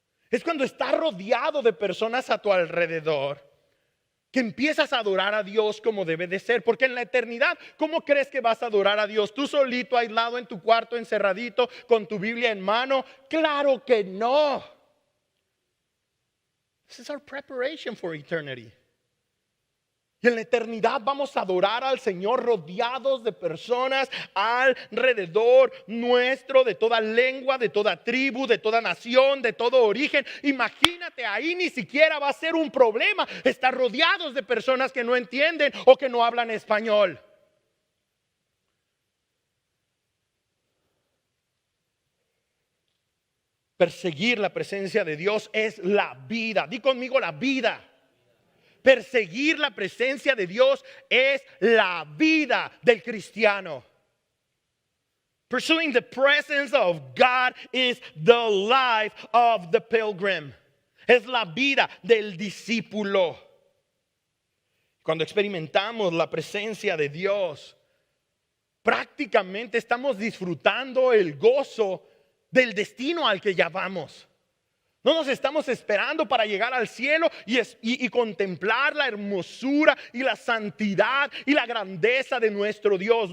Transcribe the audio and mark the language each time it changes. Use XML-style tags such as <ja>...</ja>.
<es>Es cuando estás rodeado de personas a tu alrededor que empiezas a adorar a Dios como debe de ser. Porque en la eternidad, ¿cómo crees que vas a adorar a Dios? ¿Tú solito, aislado en tu cuarto, encerradito, con tu Biblia en mano? Claro que no.</es> <en>This is our preparation for eternity.</en> <es>Y en la eternidad vamos a adorar al Señor rodeados de personas alrededor nuestro, de toda lengua, de toda tribu, de toda nación, de todo origen. Imagínate, ahí ni siquiera va a ser un problema estar rodeados de personas que no entienden o que no hablan español. Perseguir la presencia de Dios es la vida. Di conmigo: la vida. Perseguir la presencia de Dios es la vida del cristiano.</es> <en>Pursuing the presence of God is the life of the pilgrim.</en> <es>Es la vida del discípulo. Cuando experimentamos la presencia de Dios, prácticamente estamos disfrutando el gozo del destino al que ya vamos. No nos estamos esperando para llegar al cielo y contemplar la hermosura y la santidad y la grandeza de nuestro Dios.</es>